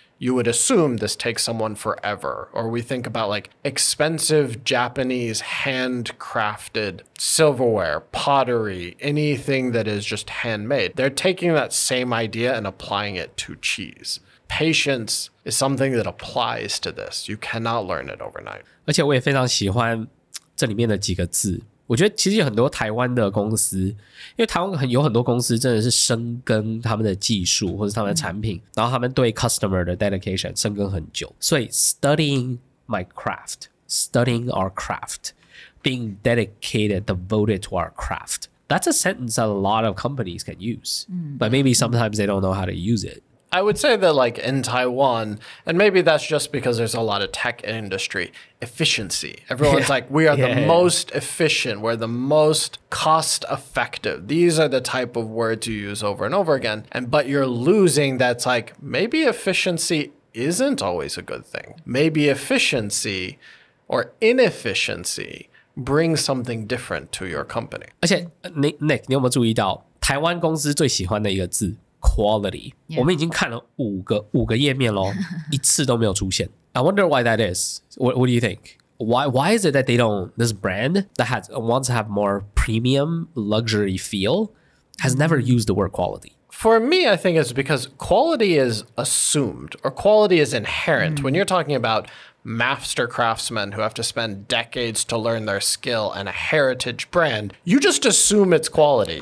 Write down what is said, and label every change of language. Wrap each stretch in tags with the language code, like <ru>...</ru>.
<en>You would assume this takes someone forever. Or we think about like expensive Japanese handcrafted silverware, pottery, anything that is just handmade. They're taking that same idea and applying it to cheese. Patience is something that applies to this. You cannot learn it overnight.</en> <zh>而且我也非常喜欢这里面的几个字。我觉得其实有很多台湾的公司，因为台湾有很多公司真的是深耕他们的技术或者他们的产品，然后他们对 customer 的 dedication 深耕很久。</zh> <en>所以 studying my craft, studying our craft, being dedicated, devoted to our craft. That's a sentence that a lot of companies can use, but maybe sometimes they don't know how to use it. I would say that like in Taiwan, and maybe that's just because there's a lot of tech industry, efficiency. Everyone's like, we are the most efficient. We're the most cost effective. These are the type of words you use over and over again. But you're losing that's like, maybe efficiency isn't always a good thing. Maybe efficiency or inefficiency brings something different to your company.</en> <zh>而且 Nick 你有没有注意到台湾公司最喜欢的一个字 quality， 我们已经看了五个页面咯，一次都没有出现。</zh> <en>I wonder why that is. What do you think? Why is it that they don't, this brand that wants to have more premium luxury feel has never used the word quality? For me, I think it's because quality is assumed or quality is inherent. When you're talking about master craftsmen who have to spend decades to learn their skill and a heritage brand, you just assume it's quality.</en>